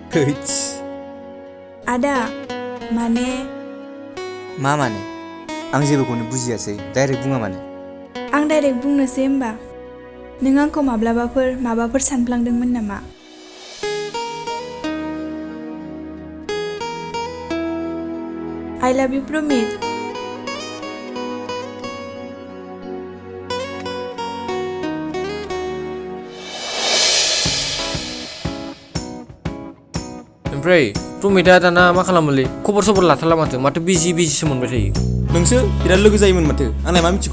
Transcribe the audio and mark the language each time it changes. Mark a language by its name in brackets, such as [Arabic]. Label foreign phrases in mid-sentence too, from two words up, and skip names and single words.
[Bodo] आदा माने मा माने? आं जेबोखौनो बुजियासै डाइरेक्ट बुङा मानो? आं डाइरेक्ट बुंनोसै होमबा। नों आंखौ माब्लाबाफोर माबाफोर सानफ्लांदोंमोन नामा? [English] I love you promise. [Bodo] ओमफ्राय प्रमिता दाना मा खालामोलै खबर सबर लाथारला माथो बिजिसो मोनबाय थायो नोंसो बिराद लोगो जायोमोन माथो आंलाय मा मिथिगौ